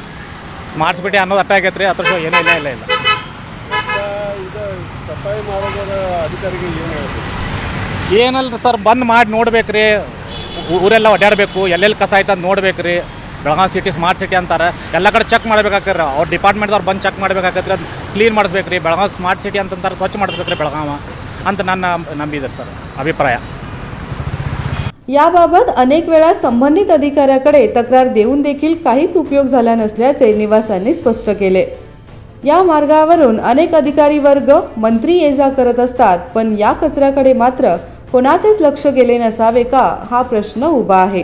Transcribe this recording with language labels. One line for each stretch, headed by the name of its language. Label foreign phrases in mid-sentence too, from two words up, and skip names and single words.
Kannada: ಸ್ಮಾರ್ಟ್ ಸಿಟಿ ಅನ್ನೋದು ಅಟ್ಟ ಆಗೈತೆ ರೀ. ಅದ್ರ ಏನೂ ಇಲ್ಲ. ಏನಲ್ಲ ರೀ ಸರ್, ಬಂದ್ ಮಾಡಿ ನೋಡ್ಬೇಕು ರೀ. ಊರೆಲ್ಲ ಓಡಾಡಬೇಕು, ಎಲ್ಲೆಲ್ಲಿ ಕಸ ಆಯ್ತು ಅಂತ ನೋಡ್ಬೇಕು ರೀ. ಬೆಳಗಾವಿ ಸಿಟಿ ಸ್ಮಾರ್ಟ್ ಸಿಟಿ ಅಂತಾರೆ. ಎಲ್ಲ ಕಡೆ ಚೆಕ್ ಮಾಡ್ಬೇಕಾಗ್ತದೆ. ಅವ್ರ ಡಿಪಾರ್ಟ್ಮೆಂಟ್ದವ್ರು ಬಂದು ಚೆಕ್ ಮಾಡ್ಬೇಕಾಗತ್ತೆ ರೀ. ಅದು ಕ್ಲೀನ್ ಮಾಡಿಸ್ಬೇಕು ರೀ. ಬೆಳಗಾವಿ ಸ್ಮಾರ್ಟ್ ಸಿಟಿ ಅಂತಂತಾರೆ, ಸ್ವಚ್ಛ ಮಾಡಿಸ್ಬೇಕು ರೀ ಬೆಳಗಾವ ಅಂತ ನನ್ನ ನಂಬಿದೆ ಸರ್ ಅಭಿಪ್ರಾಯ.
Marathi: याबाबत अनेक वेळा संबंधित अधिकाऱ्याकडे तक्रार देऊन देखील काहीच उपयोग झाला नसल्याचे निवासांनी स्पष्ट केले. या मार्गावरून अनेक अधिकारी वर्ग मंत्री ये जा करत असतात, पण या कचऱ्याकडे मात्र कोणाचेच लक्ष गेले नसावे का हा प्रश्न उभा आहे.